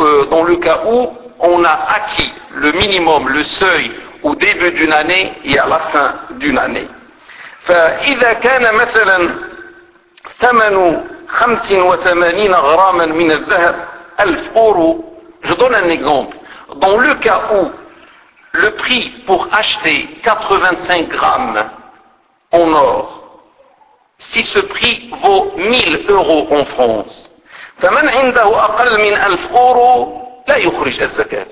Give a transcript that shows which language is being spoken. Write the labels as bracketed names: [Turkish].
[French] Dans le cas où on a acquis le minimum, le seuil, au début d'une année et à la fin d'une année. [Arabic] فإذا كان مثلا ثمن 85 غراما من الذهب 1000 أورو. [French] Je donne un exemple. Dans le cas où le prix pour acheter 85 grammes en or, si ce prix vaut 1000 euros en France, [Arabic] فمن عنده أقل من 1000 أورو لا يخرج الزكاة.